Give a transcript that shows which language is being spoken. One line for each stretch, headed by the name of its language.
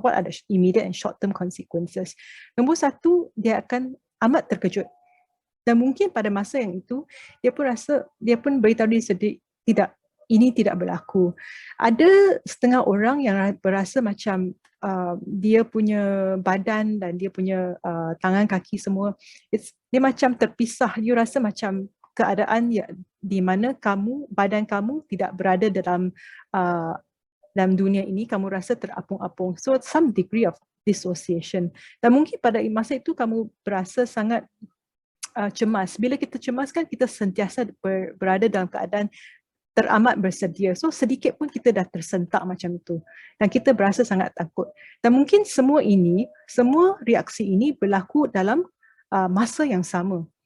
English: What are the immediate and short term consequences?
Malay: Nombor satu, dia akan amat terkejut. Dan mungkin pada masa yang itu, dia pun beritahu diri sendiri, ini tidak berlaku. Ada setengah orang yang berasa macam dia punya badan dan dia punya tangan kaki semua, dia macam terpisah. You rasa macam keadaan di mana badan kamu tidak berada dalam dunia ini, kamu rasa terapung-apung.
English: So some degree of dissociation.
Malay: Dan mungkin pada masa itu kamu berasa sangat cemas. Bila kita cemas kan kita sentiasa berada dalam keadaan teramat bersedia. So sedikit pun kita dah tersentak macam itu. Dan kita berasa sangat takut. Dan mungkin semua reaksi ini berlaku dalam masa yang sama.